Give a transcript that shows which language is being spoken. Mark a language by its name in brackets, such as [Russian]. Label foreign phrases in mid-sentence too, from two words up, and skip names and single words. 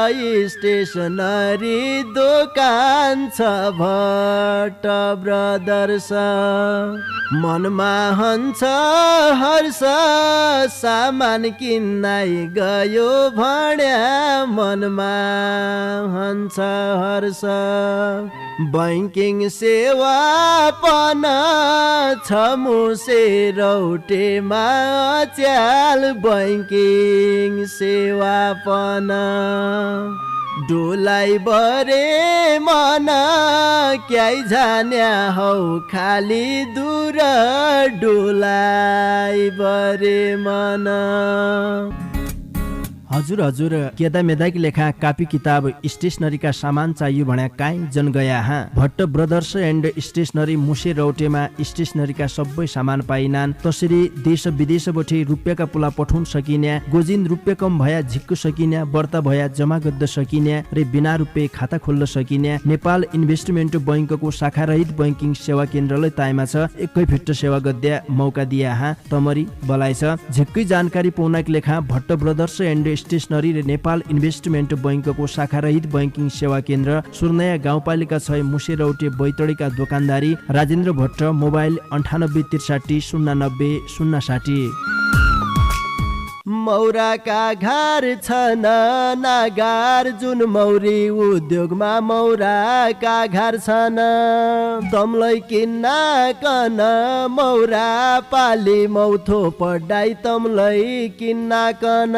[Dotyali] स्टेसनरी दोकान छ भट्ट ब्रदर्स मनमा हन्छ हर्ष सामान किन्नाइ गयो भन्या मनमा हन्छ हर्ष बैंकिङ सेवा पन छ मुसे रौटेमा च्याल बैंकिङ सेवा पन डोलाई बरे मन क्याइ जान्या हौ खाली दूर डोलाई बरे मन। हजुर केदा मेदाकी लेखा कापी किताब स्टेसनरीका सामान चाहियो भन्या काहीँ जन गया हाँ। भट्ट ब्रदर्स एन्ड स्टेसनरी मुसे रौटेमा स्टेसनरीका सबै सामान पाइनान्। तसरी देश विदेशबाट रुपियाँका पुला पठाउन सकिन्या, गोजिन रुपियाँ कम भया झिक्क सकिन्या, बर्ता भया जमा गद्द सकिन्या र बिना रुपियाँ खाता खोल्न सकिन्या नेपाल इन्भेस्टमेन्ट बैंकको शाखारहित बैंकिङ सेवा केन्द्रलाई ताइमा छ। एकै फिट सेवा गद्या मौका दिया हाँ। तमरी बलाइ छ। झिक्कै जानकारी पाउनाकी लेखा भट्ट ब्रदर्स एन्ड स्टेसनरी र नेपाल इन्भेस्टमेन्ट बैंकको शाखारहित बैंकिङ सेवा केन्द्र सुर्नया गाउँपालिका 6 मुसे रौटे बैतडीका दोकानदारी राजेन्द्र भट्ट, मोबाइल 9863 090 060। मौराका घर छन् नागार जुन मौरी उद्योगमा मौराका घर छन्। तमलाई किन्न कन मौरा पाली मौथो पढाइ तमलाई किन्न कन।